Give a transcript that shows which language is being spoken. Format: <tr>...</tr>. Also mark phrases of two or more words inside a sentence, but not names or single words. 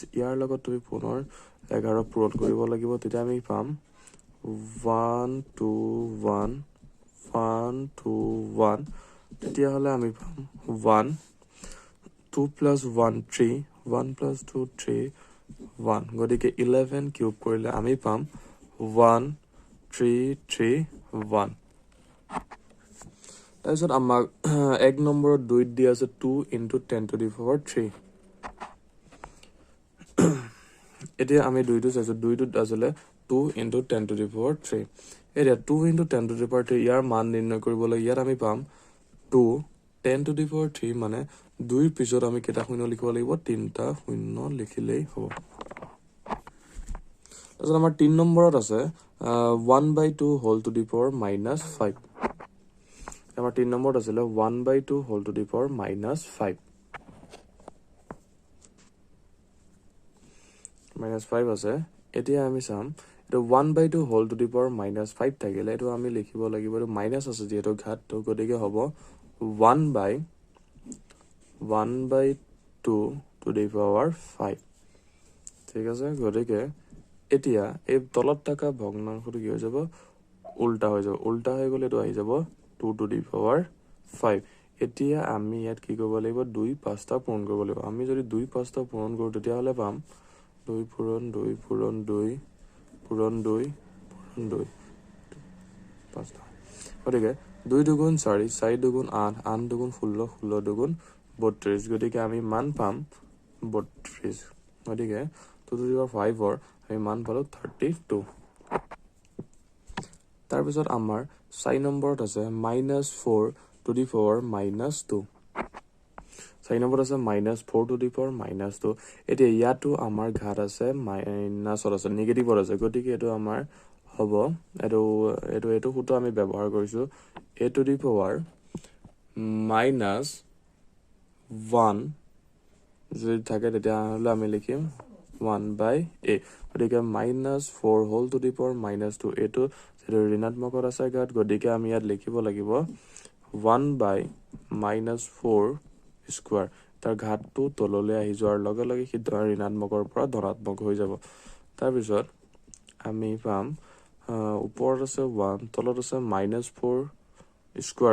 <as>ইয়াৰ লগত তুমি পুনৰ 11 পূৰণ কৰিব লাগিব তেতিয়া আমি পাম 1 2 1 1 2 1 তেতিয়াহ'লে আমি পাম 1 2 plus 1 3 1 plus 2 3 1 গতিকে 11 কিউব কৰিলে আমি পাম 1 3 3 1। তাৰপিছত আমাক 1 নম্বৰত 2 দিয়া আছে 2</as> <en>into 10 to the power 3।</en> <as>এতিয়া আমি 2টো চাইছো 2টোত আছিলে 2</as> <en>into 10 to the power 3।</en> <as>এতিয়া 2</as> <en>into 10 to the power 3</en> <as>ইয়াৰ মান নিৰ্ণয় কৰিবলৈ ইয়াত আমি পাম 2</as> <en>10 to the power 3</en> <as>মানে 2ৰ পিছত আমি কেইটা শূন্য লিখিব লাগিব 3টা শূন্য লিখিলেই হ'ব। তাৰপিছত আমাৰ 3 নম্বৰত আছে 1/2</as> <en>whole to the power -5।</en> <as>আমাৰ 3 নম্বৰত আছিলে 1/2</as> <en>whole to the power -5</en> <as>-5 আছে। এতিয়া আমি চাম এইটো 1/2</as> <en>whole to the power -5</en> <as>থাকিলে এইটো আমি লিখিব লাগিব এইটো মাইনাছ আছে যিহেতু ঘাতটো গতিকে হ'ব 1/2</as> <en>to the power 5।</en> <as>ঠিক আছে, গতিকে এতিয়া এই তলত থকা ভগ্নাংশটো কি হৈ যাব উল্টা হৈ যাব। উল্টা হৈ গ'লে এইটো আহি যাব 2</as> <en>to the power 5।</en> <as>এতিয়া আমি ইয়াত কি কৰিব লাগিব 2 5টা পূৰণ কৰিব লাগিব। আমি যদি 2 5টা পূৰণ কৰোঁ তেতিয়াহ'লে পাম 2 পূৰণ 2 পূৰণ 2 পূৰণ 2 পূৰণ 2 5টা। গতিকে 2 দুগুণ 4 4 দুগুণ 8 8 দুগুণ 16 16 দুগুণ 32 গতিকে আমি মান পাম 32। গতিকে 2</as> <en>to the power 5ৰ</en> <as>আমি মান পালোঁ 32। তাৰপিছত আমাৰ 4 নম্বৰত আছে -4</as> <en>to the power -2।</en> <as>4 নম্বৰত আছে -4</as> <en>to the power -2।</en> <as>এতিয়া ইয়াতো আমাৰ ঘাত আছে মাইনাছত আছে নিগেটিভত আছে গতিকে এইটো আমাৰ হ'ব এইটো সূত্ৰ আমি ব্যৱহাৰ কৰিছোঁ</as> <en>a to the power 1</en> <as>যদি থাকে তেতিয়াহ'লে আমি লিখিম 1/a গতিকে -4</as> <en>whole to the power -2</en> <as>এইটো যেটো ঋণাত্মকত আছে গাত গতিকে আমি ইয়াত লিখিব লাগিব 1/-4 স্কয়াৰ তাৰ ঘাতটো তললৈ আহি যোৱাৰ লগে লগে সি ঋণাত্মকৰ পৰা ধনাত্মক হৈ যাব তাৰ পিছত আমি পাম ওপৰত আছে 1 তলত আছে -4 স্কয়াৰ</as>